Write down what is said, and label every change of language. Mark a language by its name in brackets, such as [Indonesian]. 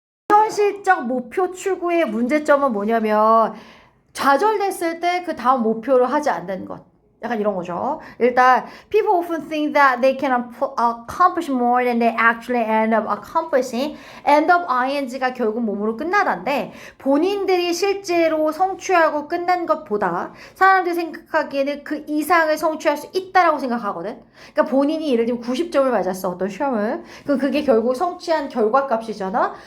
[Korean] 현실적 목표 추구의 문제점은 뭐냐면 좌절됐을 때 그 다음 목표를 하지 않는 것. 약간 이런 거죠. 일단 [English] people often think that they can accomplish more than they actually end up accomplishing. [Korean] end up ing가 결국 몸으로 끝나다인데 본인들이 실제로 성취하고 끝난 것보다 사람들이 생각하기에는 그 이상을 성취할 수 있다라고 생각하거든. 그러니까 본인이 예를 들면 90점을 맞았어. 어떤 시험을. 그럼 그게 결국 성취한 결과값이잖아.